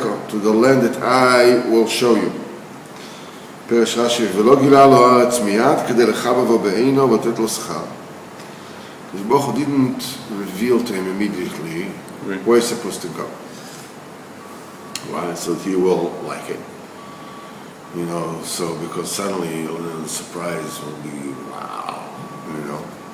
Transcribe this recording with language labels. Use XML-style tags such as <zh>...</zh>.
<en>To the land that I will show you.</en> <he>פרש רש"י, ולא גילה לו הארץ מיד כדי לחבב בו בעינו ולתת לו שכר.</he> <en>Baruch Hu didn't reveal to him immediately where he's supposed to go. Why? So that he will like it. You know, so because suddenly the surprise will be, wow, you know.</en>